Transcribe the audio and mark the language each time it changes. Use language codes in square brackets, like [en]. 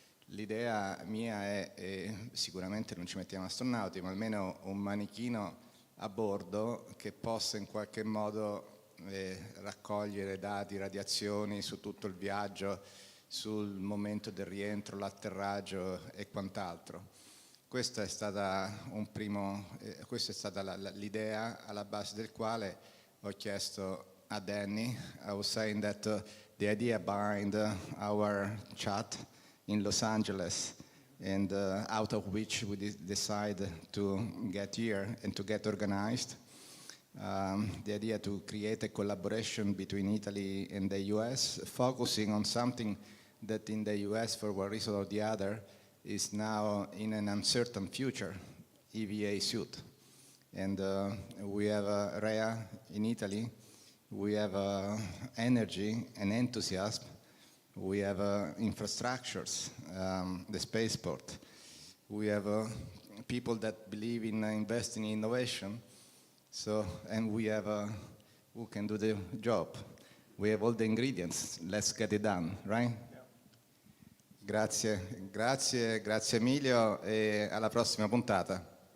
[it] L'idea mia è sicuramente non ci mettiamo astronauti, ma almeno un manichino a bordo che possa in qualche modo raccogliere dati, radiazioni su tutto il viaggio, sul momento del rientro, l'atterraggio e quant'altro. Questa è stata l'idea alla base del quale ho chiesto a Danny. [en] I was saying that the idea behind our chat in Los Angeles, and out of which we decide to get here and to get organized, the idea to create a collaboration between Italy and the US, focusing on something that in the US, for one reason or the other, is now in an uncertain future, EVA suit. And we have Rea in Italy. We have energy and enthusiasm. We have infrastructures, the spaceport. We have people that believe in investing in innovation. And we have who can do the job. We have all the ingredients. Let's get it done, right? Yeah. [it] Grazie Emilio e alla prossima puntata.